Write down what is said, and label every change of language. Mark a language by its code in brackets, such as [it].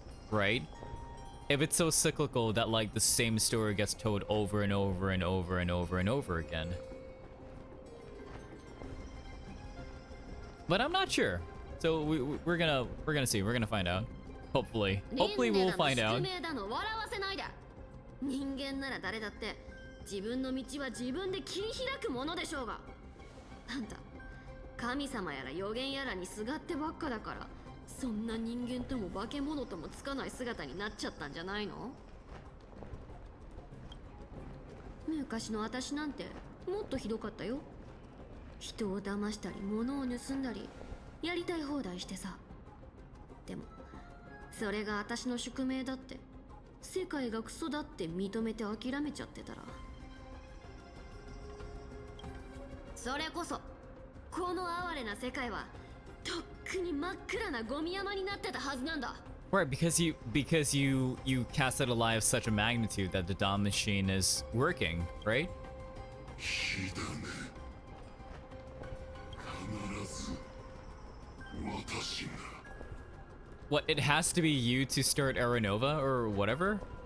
[en] Right? If it's so cyclical that like the same story gets told over and over and over and over and over again. But I'm not sure. So we're gonna see. We're gonna find out. Hopefully we'll find out. [ja] 人間なの笑わせないで。人間なら誰だって自分の道は自分で切り開くものでしょうが。あんた神様やら予言やらにすがってばっかだから、そんな人間とも化け物ともつかない姿になっちゃったんじゃないの？昔の私なんてもっとひどかったよ。人を騙したり物を盗んだりやりたい放題してさ。でもそれが私の宿命だって、世界がクソだって認めて諦めちゃってたら、それこそこの哀れな世界はとっくに真っ暗なゴミ山になってたはずなんだ。 [en] Right, because you casted a lie of such a magnitude that the Dawn machine is working, right? [ja] 火種必ず私が [en] What, it has to be you to start Aeronova or whatever?